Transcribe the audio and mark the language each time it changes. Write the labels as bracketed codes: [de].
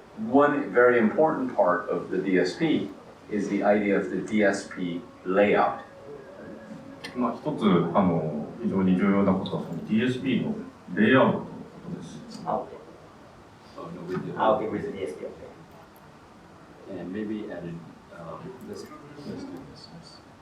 [en] One very important part of the DSP is the idea of the DSP Layout. [ja] 一つ非常に重要なことはその DSP のレイアウトのことです。 [en] Okay, with the DSP. And maybe added, let's do this.